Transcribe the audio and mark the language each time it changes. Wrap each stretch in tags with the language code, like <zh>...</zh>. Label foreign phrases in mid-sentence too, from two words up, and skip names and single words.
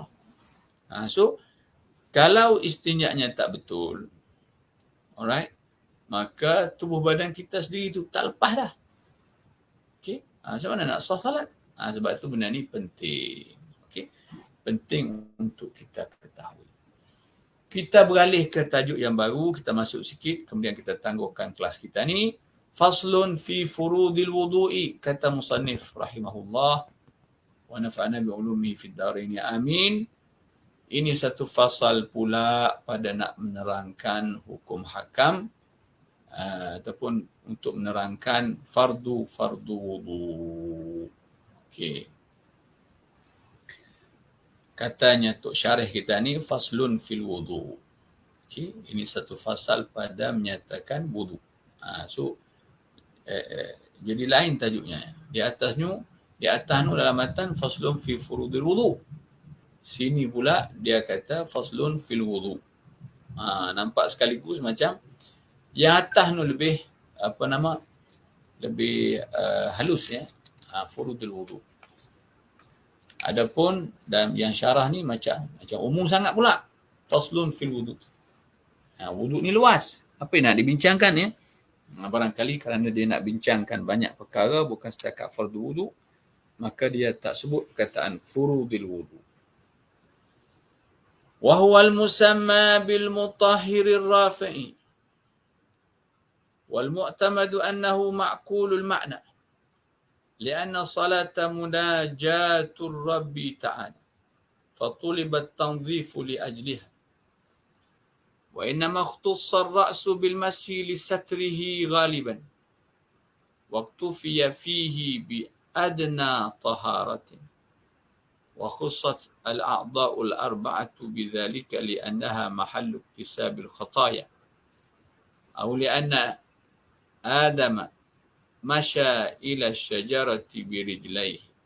<ms>So kalau istinjanya tak betul, alright, maka tubuh badan kita sendiri tu tak lepas dah. Okey. Macam mana nak sah salat? Sebab tu benda ni penting. Okey. Penting untuk kita ketahui. Kita beralih ke tajuk yang baru, kita masuk sikit, kemudian kita tangguhkan kelas kita ni.</ms> <ar>فصل في فروض الوضوء, kata مصنف رحمه الله ونفعنا بعلومه في الدارين آمين.</ar> <ms>Ini satu fasal pula pada nak menerangkan hukum hakam ataupun untuk menerangkan fardu wudu. Okey. Katanya Tok Syarih kita ni</ms> <ar>فصل في الوضوء.</ar> <ms>Okey, ini satu fasal pada menyatakan wudu. So jadi lain tajuknya. Di atas dalam matan</ms> <ar>فصل في فروض الوضوء.</ar> <ms>Sini pula dia kata</ms> <ar>فصل في الوضوء.</ar> <ms>Nampak sekaligus macam yang atas tu lebih lebih halus, ya.</ms> <ar>فروض الوضوء.</ar> <ms>Adapun dan yang syarah ni macam umum sangat pula.</ms> <ar>فصل في الوضوء.</ar> <ms>Wudu ni luas. Apa yang nak dibincangkan, ya? Barangkali kerana dia nak bincangkan banyak perkara, bukan setakat fardu wudu, maka dia tak sebut perkataan</ms> <ar>فروض الوضوء. وهو المسمى بالمطهر الرافع والمعتمد أنه معقول المعنى لأن الصلاة مناجاة الرب تعالى فطلبت التنظيف لأجلها وإنما اختص الرأس بالمسح لستره غالبا واكتفي فيه بأدنى طهارة وخصت الأعضاء الأربعة بذلك لأنها محل اكتساب الخطايا أو لأن آدم مشى إلى الشجرة برجليه</ar>